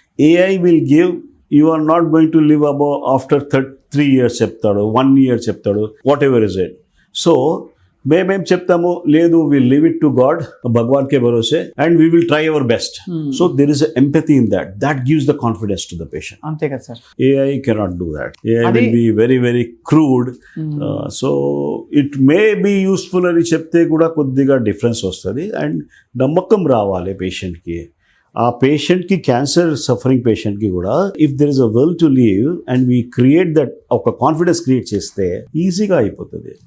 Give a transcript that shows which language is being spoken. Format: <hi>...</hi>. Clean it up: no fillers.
<en>AI will give, you are not going to live above after 3 years</en> <te>చెప్తాడు,</te> <en>1 year చెప్తాడు, whatever is it. So</en> <te>మేమేం చెప్తాము, లేదు</te> <en>will leave it to God,</en> <hi>భగవాన్కే భరోసే,</hi> <en>And we will try our best. So there is empathy in that gives the confidence to the patient.</en> <te>అంతే కదా sir.</te> <en>AI cannot do that. AI will be very, very crude. So it may be useful</en> <te>అని చెప్తే కూడా కొద్దిగా difference వస్తుంది, and నమ్మకం రావాలి పేషెంట్కి. ఆ పేషెంట్కి, క్యాన్సర్ సఫరింగ్ పేషెంట్కి కూడా</te> <en>if there is a will to live and we create that,</en> <te>ఒక కాన్ఫిడెన్స్ క్రియేట్ చేస్తే ఈజీగా అయిపోతుంది.</te>